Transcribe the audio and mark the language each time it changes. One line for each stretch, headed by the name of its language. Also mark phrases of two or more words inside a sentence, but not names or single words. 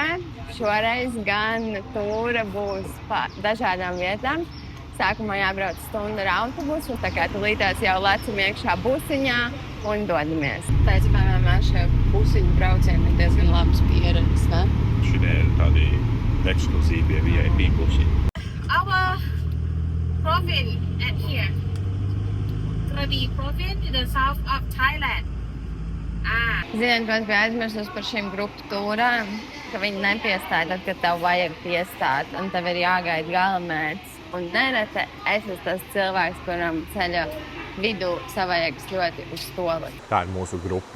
Latvian: Šoreiz gan tūra būs pa dažādām vietām. Sākumā jābrauc stundu ar autobusu, tā kā tūlītās jau lecam iekšā busiņā un dodamies. Pēc, piemēram, šie busiņu braucieni ir diezgan labas pieredzes, ne? Šitie ir tādi ekskluzīvie VIP busiņi.
English: Our province at here, Krabi province in the south of Thailand.
Latvian: Ziniet, ko es biju aizmirsus par šīm grupu tūrām, ka viņi nepiestāja tad, kad tev vajag piestāt, un tev ir jāgaida galamērķis. Un nereti es esmu tas cilvēks, kuram ceļa vidū savajagas ļoti uz stoli. Tā ir mūsu grupa.